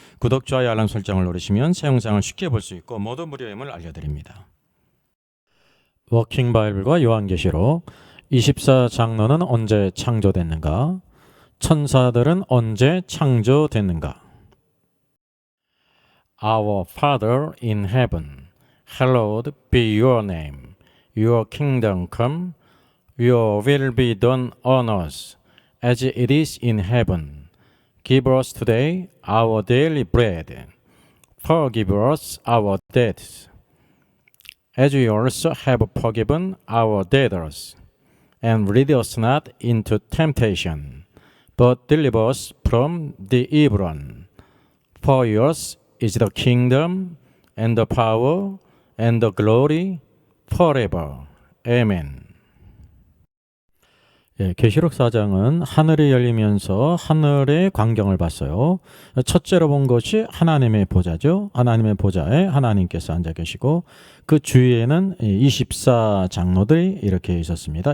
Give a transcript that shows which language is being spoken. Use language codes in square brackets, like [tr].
[ko] 구독, 좋아요, 알람 설정을 누르시면 새 영상을 쉽게 볼 수 있고 모두 무료임을 알려드립니다. 워킹바이블과 요한계시록 24장로는 언제 창조됐는가? 천사들은 언제 창조됐는가? [en] Our Father in heaven, hallowed be your name. Your kingdom come, your will be done on earth as it is in heaven. Give us today our daily bread. Forgive us our debts, as we also have forgiven our debtors. And lead us not into temptation, but deliver us from the evil one. For yours is the kingdom, and the power, and the glory, forever. Amen. [ko] 계시록 4장은 하늘이 열리면서 하늘의 광경을 봤어요. 첫째로 본 것이 하나님의 보좌죠. 하나님의 보좌에 하나님께서 앉아 계시고 그 주위에는 24장로들이 이렇게 있었습니다.